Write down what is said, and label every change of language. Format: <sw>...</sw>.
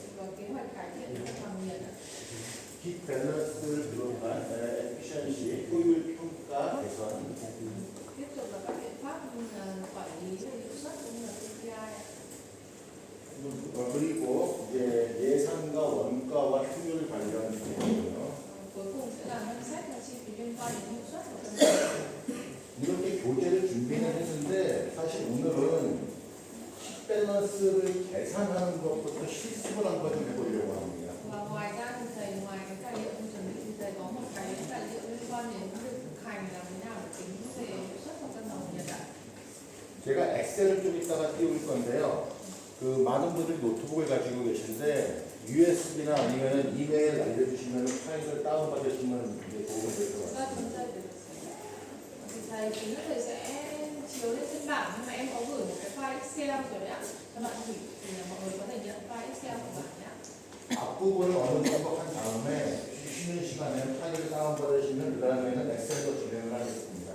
<vi>Và kế hoạch cải thiện cân bằng nhiệt ạ.</vi> <ko>히 밸런스를 비롯한 에피션시 효율 평가 개선.</ko> <vi>Tiếp tục là các biện pháp như là quản lý về hiệu suất cũng như là KPI ạ.</vi> <ko>그리고 이제 예산과 원가와 효율 관련 내용이요.</ko> <vi>Cuối cùng sẽ là ngân sách và chi phí liên quan đến hiệu suất và cân bằng.</vi> <ko>이렇게 교재를 준비는 했는데 사실 오늘은 밸런스를 계산하는 것부터 실습을 한번 좀 해보려고 합니다.</ko> <vi>Và ngoài ra thì thầy ngoài cái tài liệu em chuẩn bị thì thầy có một cái tài liệu liên quan đến việc thực hành làm thế nào để tính về hiệu suất và cân bằng nhiệt ạ.</vi> <ko>제가 엑셀을 좀 이따가 띄울 건데요. 그 많은 분들이 노트북을 가지고 계신데 USB나 아니면 이메일 알려주시면 파일을 다운받으시면 이제 도움이 될 것</ko> <vi>Và</vi> <ko>같습니다.</ko> <vi>chúng ta thì thầy chính là thầy sẽ chiếu lên trên bảng nhưng mà em có gửi một cái file Excel rồi đấy ạ. Các bạn gửi thì mọi người có thể nhận file Excel của bạn nhé.</vi> <ko>앞부분을 어느 정도 한 다음에 쉬는 시간에 파일을 다운받으시면 그 다음에는 엑셀로 진행을 하겠습니다.</ko>